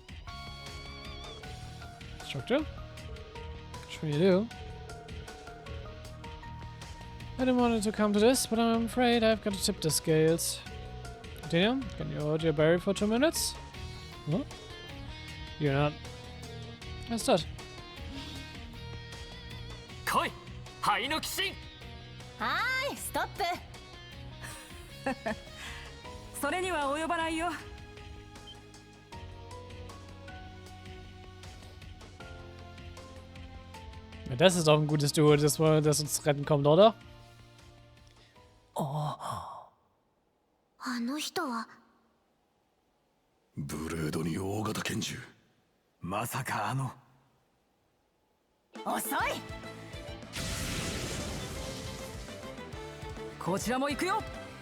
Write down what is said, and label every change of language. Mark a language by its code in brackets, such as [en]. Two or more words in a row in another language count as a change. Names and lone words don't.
[en] Instructor? Sure you do. I didn't want it to come to this, but I'm afraid I've got to tip the scales. Continue. Can you hold your berry for 2 minutes? Huh? You're not. That's that. [ja] 来い灰の鬼神はーい、ストップ。それには及ばないよ。 [de] Ja, das ist doch ein gutes Duo, das uns retten kommt, oder? [ja] あの人はブレードに大型拳銃。まさか遅い。こちらも行くよ。